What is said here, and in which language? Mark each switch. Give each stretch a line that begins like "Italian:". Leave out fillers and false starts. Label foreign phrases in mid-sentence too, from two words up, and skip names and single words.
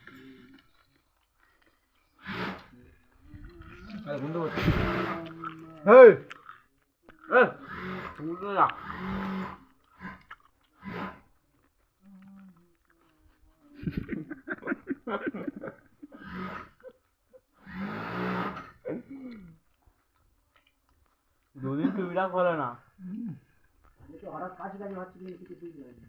Bangla: বন্ধু এই
Vietnamese: ê không có là
Bangla: দুদিন সুবিধা করে না হঠাৎ কাশি কাশি হচ্ছে কিছু বুঝতে পারি